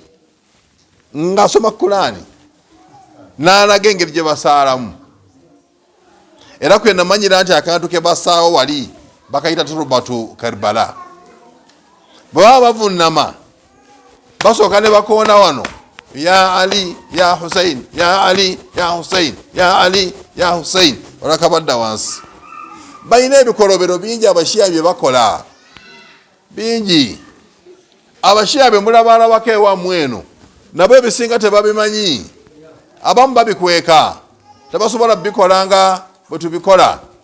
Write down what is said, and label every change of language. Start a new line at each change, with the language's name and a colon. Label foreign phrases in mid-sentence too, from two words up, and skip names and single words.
Ganda: Ng'asoma Kurani n'alaga engeri gye basaalamu. Era kwe namanyira nti akantu ke basaawo wali bakayita turbatu Karbala. Bwe baba bavunnama basooka ne bakoona wano ya Ali ya Hussein ya Ali ya Hussein ya Ali ya Hussein. Olwakabadda wansi balina ebikolobero bingi Abashiya bye bakola bingi. Abashiya be mulabalabako ewammwe eno nabo ebisinga tebabimanyi. Abamu babikweka tebasobola bikola nga bwe tubikola.